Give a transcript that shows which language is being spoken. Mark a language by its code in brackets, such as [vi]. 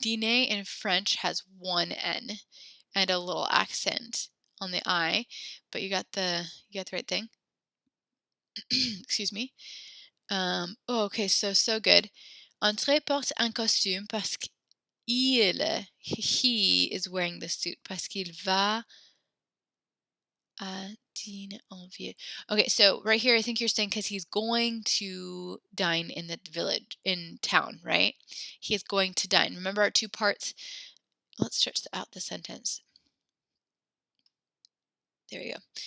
[en] Dîner in French has one N and a little accent on the I, but you got the right thing. Excuse me. Okay, so good. [fr] Entrée porte un costume parce qu'il, [en] he is wearing the suit [fr] parce qu'il va à dîner en ville. [en] Okay, so right here, I think you're saying because he's going to dine in the village, in town, right? He is going to dine. Remember our two parts? Let's stretch out the sentence. There we go.